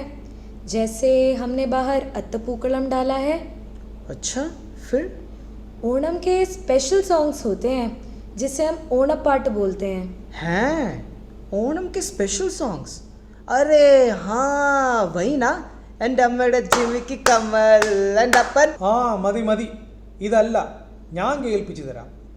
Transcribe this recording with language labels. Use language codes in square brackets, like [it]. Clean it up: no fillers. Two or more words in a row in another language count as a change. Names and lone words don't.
[hi] जैसे हमने बाहर अत्तपूकलम डाला है। अच्छा, फिर? ओणम के स्पेशल सॉन्ग्स होते हैं जिसे हम ओणम पाट बोलते हैं। हैं? ओणम के स्पेशल सॉन्ग्स? अरे हाँ, वही ना। [ml] എൻ്റെ ജിമിക്ക് കമ്മൽ എൻ്റെ അപ്പൻ. ആ മതി മതി, ഇതല്ല, ഞാൻ കേൾപ്പിച്ചു തരാം.